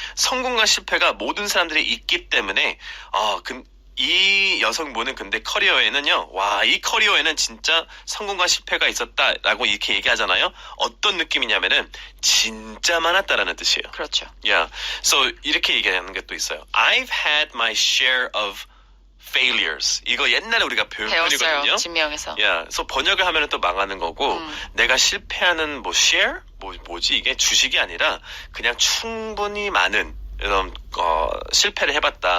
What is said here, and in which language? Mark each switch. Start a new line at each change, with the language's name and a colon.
Korean: 성공과 실패가 모든 사람들이 있기 때문에 이 여성분은 근데 커리어에는요, 와, 이 커리어에는 진짜 성공과 실패가 있었다라고 이렇게 얘기하잖아요. 어떤 느낌이냐면은 진짜 많았다라는 뜻이에요. 그렇죠.
English: Yeah.
Korean: So 이렇게 얘기하는 게 또 있어요.
English: I've had my share of failures.
Korean: 이거 옛날에 우리가 배운 배웠어요. 표현이거든요. 진명에서.
English: Yeah.
Korean: So 번역을 하면은 또 망하는 거고, 내가 실패하는 뭐 share? 뭐지 이게 주식이 아니라 그냥 충분히 많은 이런 실패를 해봤다.